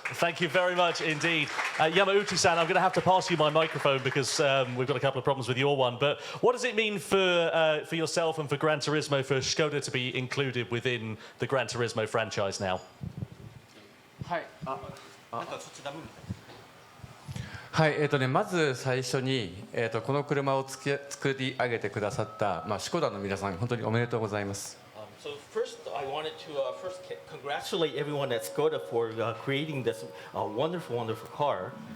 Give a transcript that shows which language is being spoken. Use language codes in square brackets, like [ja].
[en] Thank you very much indeed. Yamauchi-san, I'm going to have to pass you my microphone because we've got a couple of problems with your one. But what does it mean for yourself and for Gran Turismo, for Škoda to be included within the Gran Turismo franchise now? Hi. [ja] はい、まず最初に、この車を作り上げてくださった、シコダの皆さん、本当におめでとうございます。 [en] So first, I wanted to first congratulate everyone at Škoda for creating this wonderful, wonderful car.